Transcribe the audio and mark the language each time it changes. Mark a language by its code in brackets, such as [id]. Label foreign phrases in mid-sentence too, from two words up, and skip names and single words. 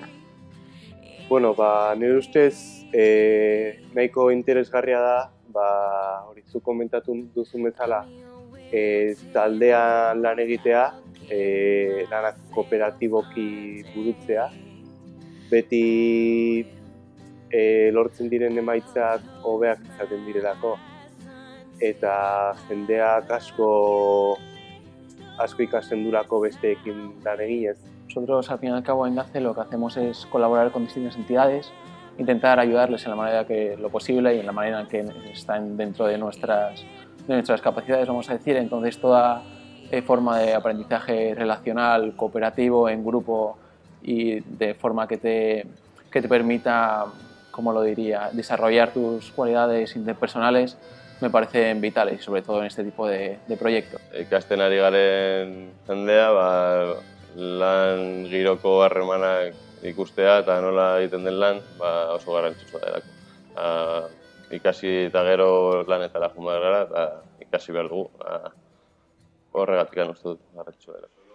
[eu] Bueno, nire ustez nahiko interesgarria da, hori zu komentatu duzu bezala, taldean lan egitea, lanak kooperatiboki burutzea, beti lortzen diren emaitzak hobeak izaten direlako, eta jendeak asko ikasten durako besteekin lan eginez. [es] Nosotros, al fin y al cabo, en GACE lo que hacemos es colaborar con distintas entidades, intentar ayudarles en la manera que lo posible y en la manera en que están dentro de nuestras capacidades, vamos a decir. Entonces, toda forma de aprendizaje relacional, cooperativo, en grupo y de forma que te permita, como lo diría, desarrollar tus cualidades interpersonales, me parecen vitales, sobre todo en este tipo de proyectos. [eu] Ikasten ari garen jendea, lan giroko harremanak ikustea eta nola egiten den lan oso garrantzitsua delako. Ikasi eta gero lanetara joan behar gara eta ikasi behar dugu. Horregatik uste dut garrantzitsua delako.